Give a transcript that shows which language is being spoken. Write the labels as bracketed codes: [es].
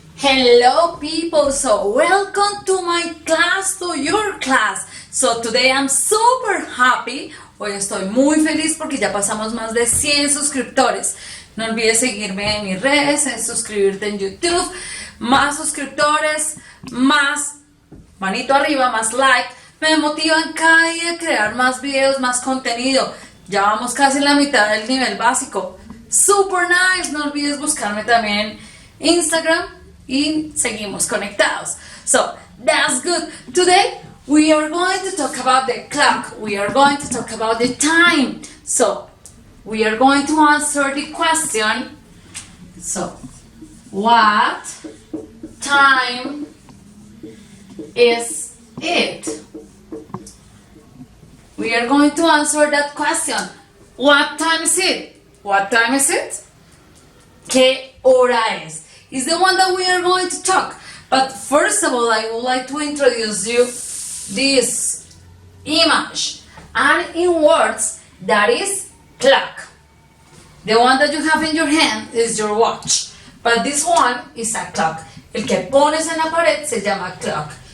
[en] Hello people, so welcome to my class, to your class. So today I'm super happy. [es] Hoy estoy muy feliz porque ya pasamos más de 100 suscriptores. No olvides seguirme en mis redes, en suscribirte en YouTube. Más suscriptores, más manito arriba, más like. Me motivan cada día a crear más videos, más contenido. Ya vamos casi en la mitad del nivel básico. [en] Super nice. [es] No olvides buscarme también en Instagram. Y seguimos conectados. [en] So that's good. Today we are going to talk about the clock. We are going to talk about the time. So we are going to answer the question. So what time is it? We are going to answer that question. What time is it? What time is it? [es] ¿Qué hora es? [en] Is the one that we are going to talk. But first of all, I would like to introduce you this image. And in words, that is clock. The one that you have in your hand is your watch. But this one is a clock. [es] El que pones en la pared se llama clock.